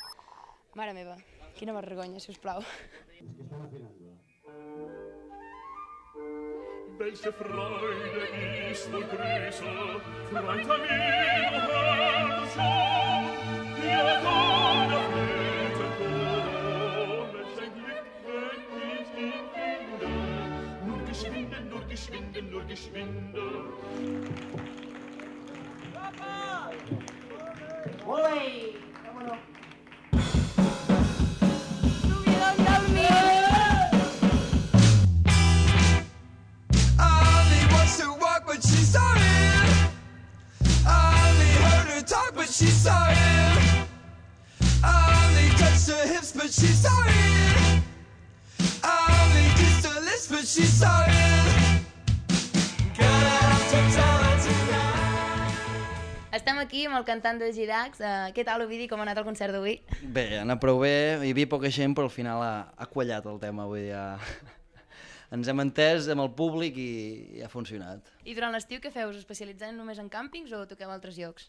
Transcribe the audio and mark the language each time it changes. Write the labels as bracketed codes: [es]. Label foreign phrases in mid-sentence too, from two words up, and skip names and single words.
[ca] Mare meva, quina vergonya, sisplau. [de] Welche Freude ist wohl größer, Freund an mir, hört schon, ja, der Blüten Ton, welch ein Glück, wenn ich ihn finde, nur geschwinde, nur geschwinde, nur geschwinde. [es] Papa! ¡Ole! ¡Vámonos! Subidon del 1000! [en] But she's sorry. I only heard her talk, but she's sorry. I only touched her hips, but she's sorry. I only kissed her lips, but she's sorry. Gonna have to tell her tonight. [ca] Estem aquí amb el cantant de G-Dax. Què tal, Ovidi? Com ha anat el concert d'avui? Bé, ha anat prou bé, hi havia poca gent, però al final ha quallat el tema, vull dir, ens hem entès amb el públic i ha funcionat. I durant l'estiu què feu? Us especialitzeu només en càmpings o toqueu a altres llocs?